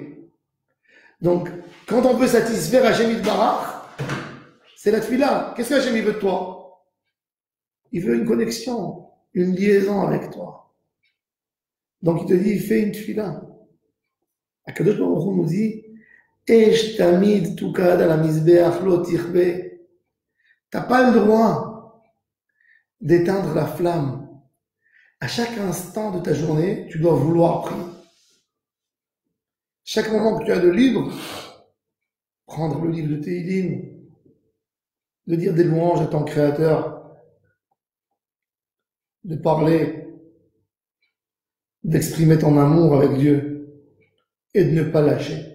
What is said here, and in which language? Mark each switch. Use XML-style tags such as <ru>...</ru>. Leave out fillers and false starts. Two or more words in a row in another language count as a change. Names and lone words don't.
<fr>Donc, quand on veut satisfaire</fr> <he>השם יתברך,</he> <fr>c'est la tefila. Qu'est-ce que Hachem veut de toi? Il veut une connexion, une liaison avec toi. Donc il te dit, fais une tefila.</fr> <he>הקדוש ברוך הוא</he> <fr>nous dit,</fr> <he>אש תמיד תוקד על המזבח לא תכבה.</he> <fr>T'as pas le droit d'éteindre la flamme. À chaque instant de ta journée, tu dois vouloir prier. Chaque moment que tu as de libre, prendre le livre de Tehillim, de dire des louanges à ton Créateur, de parler, d'exprimer ton amour avec Dieu et de ne pas lâcher.</fr>